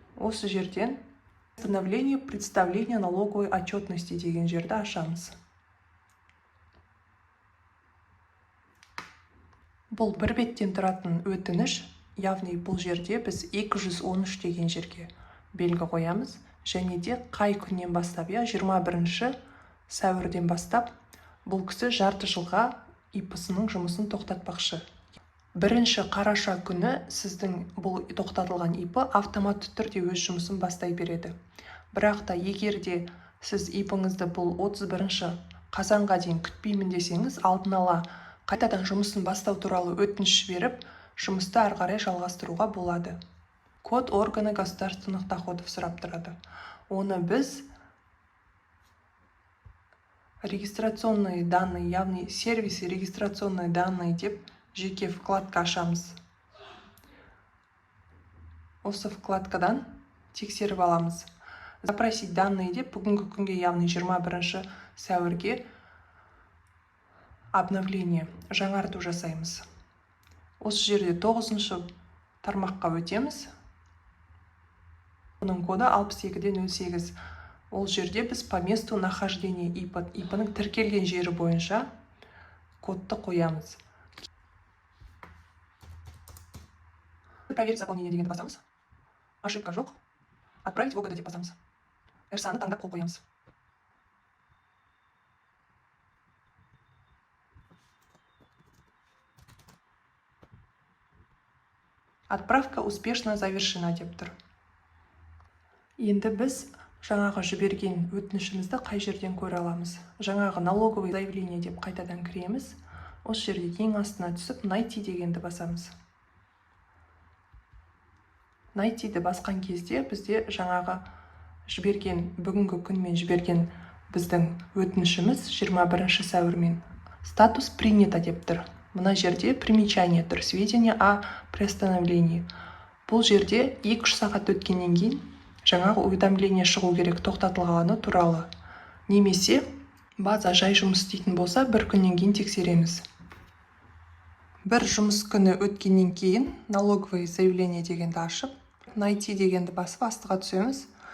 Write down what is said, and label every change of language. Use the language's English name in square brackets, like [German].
[Kazakh] Осы жерден [Russian] постановление представления налоговой отчетности [Kazakh] деген жерді ашамыз. Бұл бір беттен тұратын өтініш, яғни бұл жерде біз 213 деген жерге белгі қоямыз, және де қай күннен бастап, 21 сәуірден бастап бұл кісі жарты жылға ИП-сының жұмысын тоқтатпақшы. 1 қараша күні сіздің бұл тоқтатылған ИП автоматты түрде өз жұмысын бастай береді. Бірақ та егер де сіз ИП-іңізді бұл 31 қазанға дейін күтпеймін десеңіз, алдын ала қайтадан жұмысын бастау туралы өтініш жіберіп, жұмысты ары қарай жалғастыруға болады. [Russian] Код органы государственных доходов [Kazakh] сұрап тұрады. Оны біз регистрационные данные, яғни сервисы регистрационные данные деп жеке вкладка ашамыз. Осы вкладкадан тексеріп аламыз. [Russian] Запросить данные [Kazakh] деп бүгінгі күнге, яғни 21 сәуірге обновление, жаңарту жасаймыз. Осы жерде 9 тармаққа өтеміз. Оның коды 62-08. Ол жерде біз [Russian] по месту нахождения [Kazakh] ИП-ның тіркелген жері бойынша кодты қоямыз. [Russian] Проверить заполнение [Kazakh] дегенді басамыз. [Russian] Ошибка [Kazakh] жоқ. [Russian] Отправить в ОГД [Kazakh] деп басамыз. РСА-ны таңдап қол қоямыз. [Russian] Отправка успешно завершена [Kazakh] деп тұр. Енді біз жаңағы жіберген өтінішімізді қай жерден көре аламыз? Жаңағы налоговое заявление деп қайтадан кіреміз. Осы жерде ең астына түсіп, найти дегенді басамыз. Найтиді басқан кезде бізде жаңағы жіберген, бүгінгі күнмен жіберген біздің өтінішіміз 21 сәуірмен статус принято деп тұр. Мына жерде [Russian] примечание [Kazakh] тұр, [Russian] сведения о приостановлении. [Kazakh] Бұл жерде 2 сағат өткеннен кейін жаңағы уведомление шығу керек тоқтатылғаны туралы. Немесе база жай жұмыс істейтін болса, бір күннен кейін тексереміз. Бір жұмыс күні өткеннен кейін налоговое заявление дегенді ашып, найти дегенді басып астыға түсеміз.